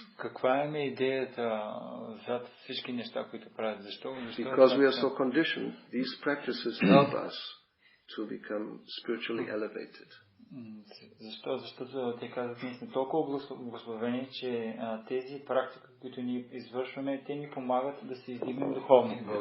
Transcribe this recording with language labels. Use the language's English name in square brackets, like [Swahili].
[Bulgarian] Каква е идеята зад всички неща, които правят? Защо? [English] Because we are so conditioned. These practices help us to become spiritually elevated. [Bulgarian] Защо? Защото те казват, ние сме толкова благословени, че тези практики, които ние извършваме, те ни помагат да се издигнем духовно.